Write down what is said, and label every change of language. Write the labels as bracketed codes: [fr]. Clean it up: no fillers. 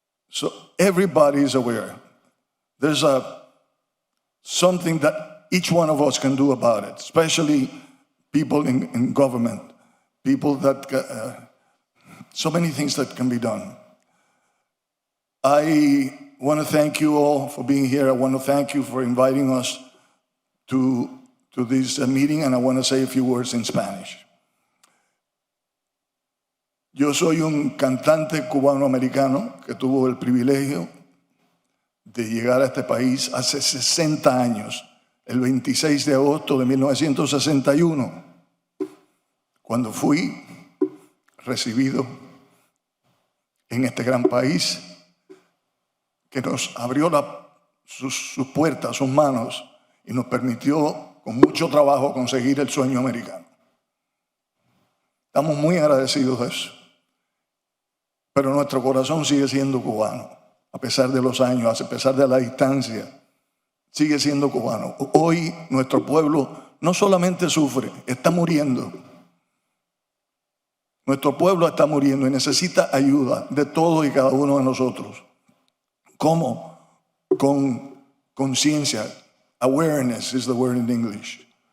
[en] So everybody is aware. There's something that each one of us can do about it, especially people in government, people that, so many things that can be done. I want to thank you all for being here. I want to thank you for inviting us to this meeting, and I want to say a few words in Spanish. [es] Yo soy un cantante cubano-americano que tuvo el privilegio de llegar a este país hace 60 años, el 26 de agosto de 1961, cuando fui recibido en este gran país que nos abrió sus puertas, sus manos, y nos permitió con mucho trabajo conseguir el sueño americano. Estamos muy agradecidos de eso. Pero nuestro corazón sigue siendo cubano, a pesar de los años, a pesar de la distancia, sigue siendo cubano. Hoy nuestro pueblo no solamente sufre, está muriendo. Nuestro pueblo está muriendo y necesita ayuda de todos y cada uno de nosotros. ¿Cómo? Con conciencia. [en] Awareness is the word in English.